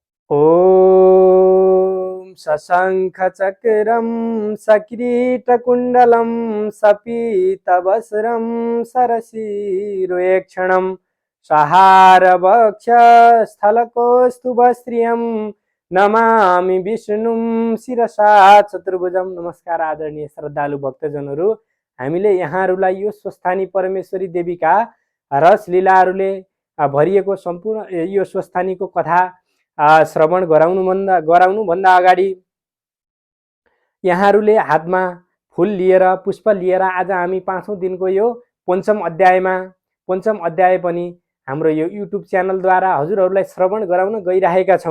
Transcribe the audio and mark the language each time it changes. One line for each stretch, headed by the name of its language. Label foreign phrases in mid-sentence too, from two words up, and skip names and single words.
Sanskrit: ॐ सशङ्खचक्रं सकिरीटकुण्डलं सपीतवस्त्रं सरसीरुयक्षणं सहारवक्षस्थलकौस्तुभश्रियं नमामि विष्णुं शिरसा चतुर्भुजं।
Nepali: नमस्कार आदरणीय श्रद्धालु भक्तजनहरू, हामीले यहाँहरूलाई यो स्वस्थानी परमेश्वरी देवीका रस लीलाहरूले भरिएको सम्पूर्ण यो स्वस्थानीको कथा श्रवण गराउनुभन्दा अगाडि यहाँहरूले हातमा फूल लिएर पुष्प लिएर आज हामी 5औं दिनको यो पञ्चम अध्याय पनि हाम्रो यो युट्युब च्यानलद्वारा हजुरहरूलाई श्रवण गराउन गइरहेका छौँ।